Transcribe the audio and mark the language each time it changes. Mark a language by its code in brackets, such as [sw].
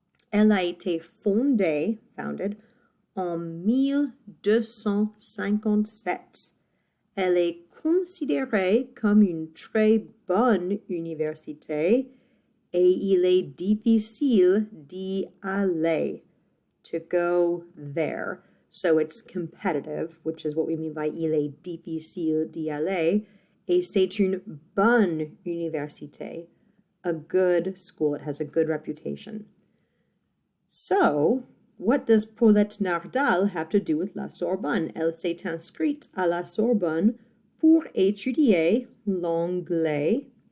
[fr] Elle a été founded, en 1257. Elle est considérée comme une très bonne université et il est difficile d'y aller, [en] to go there. So it's competitive, which is what we mean by [fr] il est difficile d'y aller. Et c'est une bonne université, [en] a good school. It has a good reputation. So, what does Paulette Nardal have to do with la Sorbonne? [fr] Elle s'est inscrite à la Sorbonne pour étudier l'anglais.